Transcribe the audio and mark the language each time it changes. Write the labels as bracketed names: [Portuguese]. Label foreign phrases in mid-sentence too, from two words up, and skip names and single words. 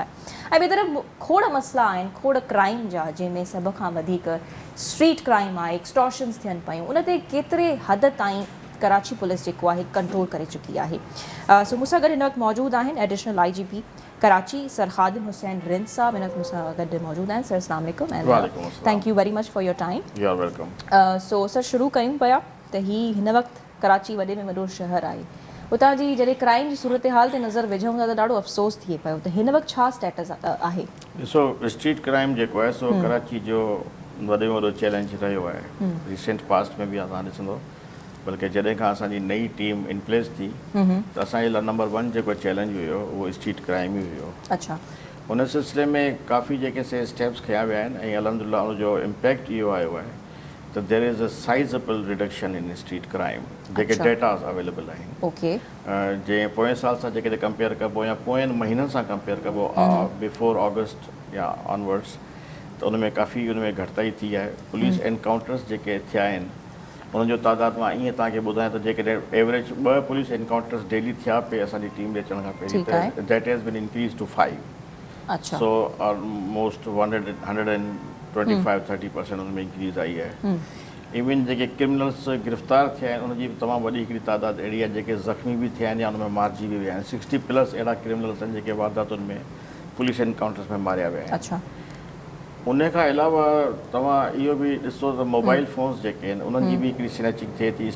[Sindhi] ऐं ॿिए तरफ़ खोड़ मसइला आहिनि, खोड़ क्राइम जा, जंहिंमें सभ खां वधीक [English] street crime [Sindhi] आहे, एक्सटॉर्शन्स थियनि पियूं। उन ते केतिरे हद ताईं कराची पुलिस जेको आहे कंट्रोल करे चुकी आहे। सो मूंसां गॾु हिन वक़्तु मौजूदु आहिनि [English] Additional IGP [Sindhi] कराची सर ख़ादिम हुसैन रिंद साहब हिन वक़्तु मूंसां गॾु मौजूदु आहिनि। [English] सर [Arabic] السلام عليكم [English] and thank you very much for your time. You are welcome. [Sindhi] सो सर शुरू कयूं पिया त हिन वक़्तु कराची वॾे में वॾो शहर आहे, उतां जी जॾहिं क्राइम जी सूरत हाल ते नज़र विझूं था त ॾाढो अफ़सोस थिए पियो त हिन वक़्तु छा स्टेटस आहे? ॾिसो, [English] street crime [Sindhi] जेको आहे सो कराची जो वॾे में वॾो चैलेंज रहियो आहे। [English] recent past [Sindhi] में बि तव्हां ॾिसंदो, बल्कि जॾहिं खां असांजी नई टीम [English] in place [Sindhi] थी त असांजे लाइ नंबर 1 जेको चैलेंज हुयो उहो [English] street crime [Sindhi] ई हुयो। अच्छा, उन सिलसिले में काफ़ी जेके से स्टेप्स खयां विया आहिनि ऐं अल्हम्दुलिल्लाह उनजो इम्पैक्ट इहो आयो आहे त [English] there is a sizeable reduction in street crime. [Sindhi] जेके [English] data available [Sindhi] आहिनि, ओके, जंहिं पोएं साल सां जेकॾहिं कंपेयर कबो या पोयनि महीननि सां कंपेयर कबो [English] before August [Sindhi] या ऑनवर्ड्स, त उन में काफ़ी उन में घटिताई थी आहे। [English] police encounters [Sindhi] जेके थिया आहिनि उन्हनि जो तादाद मां ईअं तव्हांखे ॿुधायां त जेकॾहिं [English] average 2 police encounters daily [Sindhi] थिया पे असांजी टीम ॾे अचण खां पहिरीं त [English] that has been increase to 5. [Sindhi] अच्छा, [English] so almost [Sindhi] 125-30% उन में इंक्रीज़ आई आहे। इवन जेके क्रिमिनल्स गिरफ़्तार थिया आहिनि उनजी बि तमामु वॾी हिकिड़ी तादाद अहिड़ी आहे जेके ज़ख़्मी बि थिया आहिनि या उन में मारिजी बि विया आहिनि। 60+ अहिड़ा क्रिमिनल्स आहिनि जेके वारदातुनि में [English] police encounters [Sindhi] में मारिया विया आहिनि। अच्छा, उन खां अलावा तव्हां इहो बि ॾिसो त [English] mobile phones [Sindhi] जेके आहिनि उन्हनि जी बि हिकिड़ी स्नैचिंग थिए थी।